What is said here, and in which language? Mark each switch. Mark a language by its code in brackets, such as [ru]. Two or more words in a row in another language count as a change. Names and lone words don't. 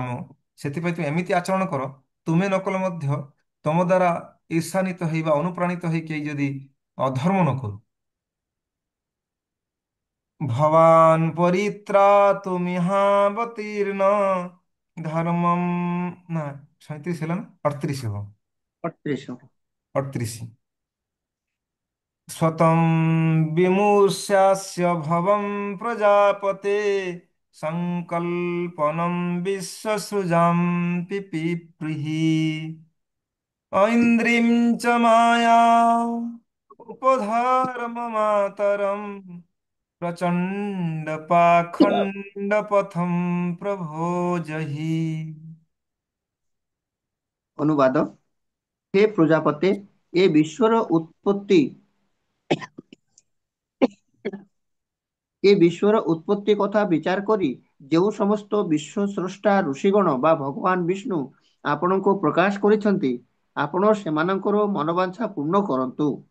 [or] ସେଥିପାଇଁ ତୁମେ ଏମିତି ଆଚରଣ କର, ତୁମେ ନ କଲେ ମଧ୍ୟ ତମ ଦ୍ୱାରା ଈର୍ଷାନ୍ୱିତ ହେଇ ବା ଅନୁପ୍ରାଣିତ ହେଇ କେହି ଯଦି ଅଧର୍ମ ନ କରୁ। [sa] ଭବାନ୍ ପରିତ୍ରାତୁ ମିହାବତୀର୍ଣ୍ଣ ଧର୍ମମ୍, [or] ନା 37 ହେଲା ନା 38 ହେବ? 38। 38। [sa] स्वतं विमूर्ष्यास्य भवं प्रजापते संकल्पनं विश्वसृजां पिपीप्रिहि ऐन्द्रिं च माया उपधारममातरं प्रचण्ड पाखण्डपथं प्रभो जहि। [or] ଅନୁବାଦ। ହେ ପ୍ରଜାପତେ, ଏ ବିଶ୍ୱର ଉତ୍ପତ୍ତି ଏ ବିଶ୍ୱର ଉତ୍ପତ୍ତି କଥା ବିଚାର କରି ଯେଉଁ ସମସ୍ତ ବିଶ୍ୱ ସ୍ରଷ୍ଟା ଋଷିଗଣ ବା ଭଗବାନ ବିଷ୍ଣୁ ଆପଣଙ୍କୁ ପ୍ରକାଶ କରିଛନ୍ତି, ଆପଣ ସେମାନଙ୍କର ମନୋବାଞ୍ଛା ପୂର୍ଣ୍ଣ କରନ୍ତୁ।